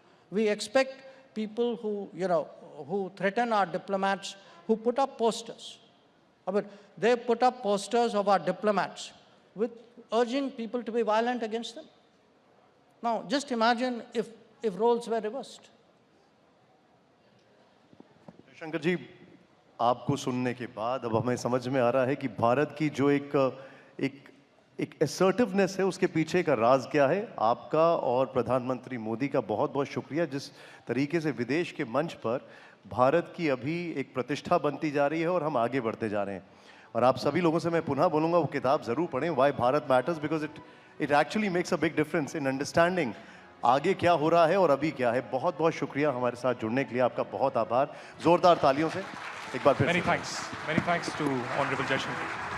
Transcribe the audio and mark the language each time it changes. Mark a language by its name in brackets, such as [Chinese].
[English] We expect people who threaten our diplomats, who put up posters. But they put up posters of our diplomats with urging people to be violent against them. Now, just imagine if roles were reversed. [Hindi] Jaishankar जी, आपको सुनने के बाद अब हमें समझ में आ रहा है कि भारत की जो एक assertiveness है, उसके पीछे का राज क्या है। आपका और प्रधानमंत्री मोदी का बहुत-बहुत शुक्रिया, जिस तरीके से विदेश के मंच पर भारत की अभी एक प्रतिष्ठा बनती जा रही है और हम आगे बढ़ते जा रहे हैं। और आप सभी लोगों से मैं पुनः बोलूँगा, वो किताब ज़रूर पढ़ें, Why Bharat Matters, [English] because it actually makes a big difference in understanding [Hindi] आगे क्या हो रहा है और अभी क्या है। बहुत-बहुत शुक्रिया हमारे साथ जुड़ने के लिए, आपका बहुत आभार। जोरदार तालियों से एक बार फिर। [English] Many thanks to Honorable Jaishankar.